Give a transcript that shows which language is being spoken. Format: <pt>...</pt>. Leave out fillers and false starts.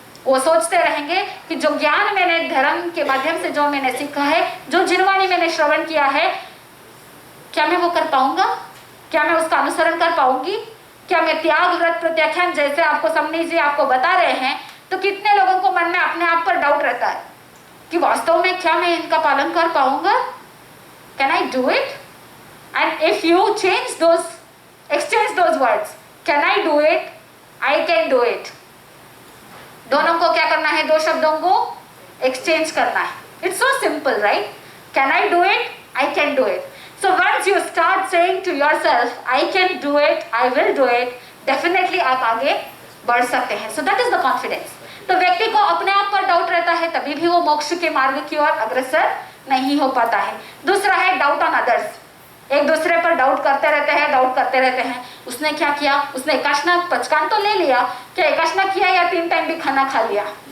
<hi>वो सोचते रहेंगे कि जो ज्ञान मैंने धर्म के माध्यम से जो मैंने सीखा है, जो जिनवाणी मैंने श्रवण किया है, क्या मैं वो कर पाऊंगा? क्या मैं उसका अनुसरण कर पाऊंगी? क्या मैं त्याग, व्रत, प्रत्याख्यान जैसे आपको समनी जी आपको बता रहे हैं, तो कितने लोगों को मन में अपने आप पर डाउट रहता है कि वास्तव में क्या मैं इनका पालन कर पाऊंगा?</hi> <en>Can I do it? And if you exchange those words, can I do it? I can do it.</en> <hi>दोनों को क्या करना है? 2 शब्दों को एक्सचेंज करना है।</hi> <en>It's so simple, right? Can I do it? I can do it. So once you start saying to yourself, I can do it, I will do it, definitely</en> <hi>आप आगे बढ़ सकते हैं।</hi> <en>So that is the confidence.</en> <hi>तो व्यक्ति को अपने आप पर डाउट रहता है, तभी भी वो मोक्ष के मार्ग की ओर अग्रसर नहीं हो पाता है। दूसरा है</hi> <en>Doubt on others.</en> <hi>एक दूसरे पर डाउट करते रहते हैं। उसने क्या किया? उसने एकाशना पचकान तो ले लिया, क्या एकाशना किया या 3 टाइम भी खाना खा लिया?</hi>